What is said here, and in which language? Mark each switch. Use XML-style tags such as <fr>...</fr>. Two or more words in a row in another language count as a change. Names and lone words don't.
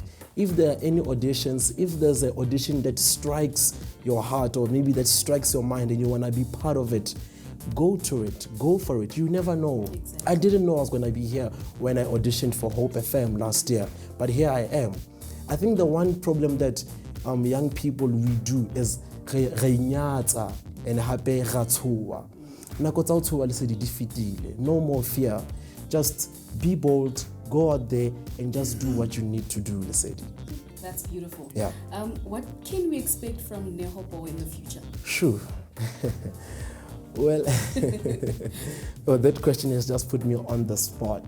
<en>If there are any auditions, if there's an audition that strikes your heart or maybe that strikes your mind and you want to be part of it, go to it, go for it. You never know. Exactly. I didn't know I was going to be here when I auditioned for Hope FM last year, but here I am. I think the one problem that young people we do is</en> <st>re nyatsa</st> <en>and</en> <st>hape ratsua. Nako tsa ho tshoha le se di fitile.</st> <en>No more fear. Just be bold, go out there and just do what you need to do, Lesedi. That's beautiful. Yeah. What can we expect from Neo Poho in the future? Sure. Well, well, that question has just put me on the spot.</en>